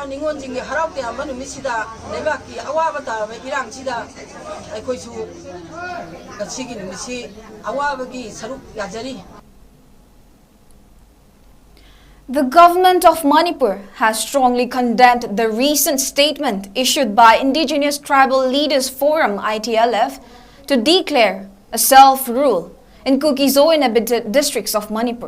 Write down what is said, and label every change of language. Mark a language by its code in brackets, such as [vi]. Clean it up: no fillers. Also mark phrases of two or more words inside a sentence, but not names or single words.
[mni] Ningol jingi harau ke amanu misida leba ki awa bata irang sida aikoi su gachigi nimisi awa bagi saruk yajari. [en] The government of Manipur has strongly condemned the recent statement issued by Indigenous Tribal Leaders Forum (ITLF) to declare a self-rule in 𝐿𝐄𝐄𝐿 inhabited districts of Manipur.